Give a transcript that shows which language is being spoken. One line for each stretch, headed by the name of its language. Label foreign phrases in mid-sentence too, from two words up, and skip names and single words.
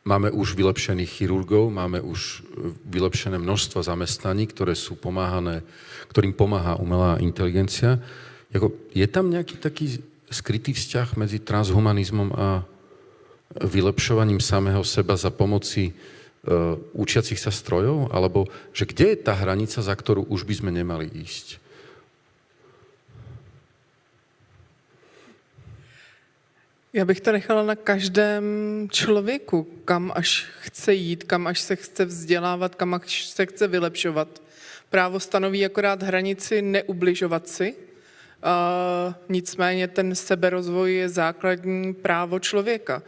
Slovak: Máme už vylepšených chirurgov, máme už vylepšené množstvo zamestnaní, ktorým pomáha umelá inteligencia. Je tam nejaký taký skrytý vzťah medzi transhumanizmom a vylepšovaním samého seba za pomoci učiacich sa strojov? Alebo že kde je tá hranica, za ktorú už by sme nemali ísť?
Czech: Já bych to nechala na každém člověku, kam až chce jít, kam až se chce vzdělávat, kam až se chce vylepšovat. Právo stanoví akorát hranici neubližovat si, nicméně ten seberozvoj je základní právo člověka.